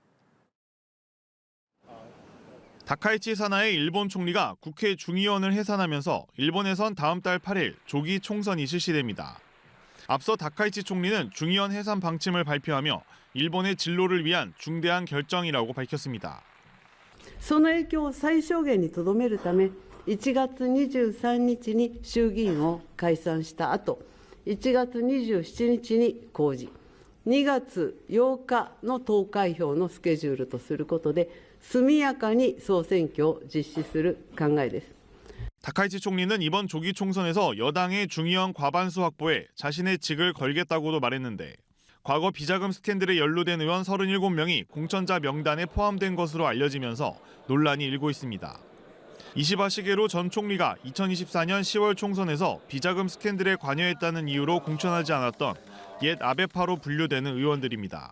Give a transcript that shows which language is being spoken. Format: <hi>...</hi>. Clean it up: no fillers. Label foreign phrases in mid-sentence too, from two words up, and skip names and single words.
<ko>김지수 기자입니다. 다카이치 사나이 일본 총리가 국회 중의원을 해산하면서 일본에선 다음 달 8일 조기 총선이 실시됩니다. 앞서 다카이치 총리는 중의원 해산 방침을 발표하며 일본의 진로를 위한 중대한 결정이라고 밝혔습니다.</ko> <ja>その影響を最小限にとどめるため、1月23日に衆議院を解散した後、1月27日に公示、2月8日の投開票のスケジュールとすることで、速やかに総選挙を実施する考えです。</ja> <ko>다카이치 총리는 이번 조기 총선에서 여당의 중의원 과반수 확보에 자신의 직을 걸겠다고도 말했는데 과거 비자금 스캔들에 연루된 의원 37명이 공천자 명단에 포함된 것으로 알려지면서 논란이 일고 있습니다. 이시바 시게루 전 총리가 2024년 10월 총선에서 비자금 스캔들에 관여했다는 이유로 공천하지 않았던 옛 아베파로 분류되는 의원들입니다.</ko>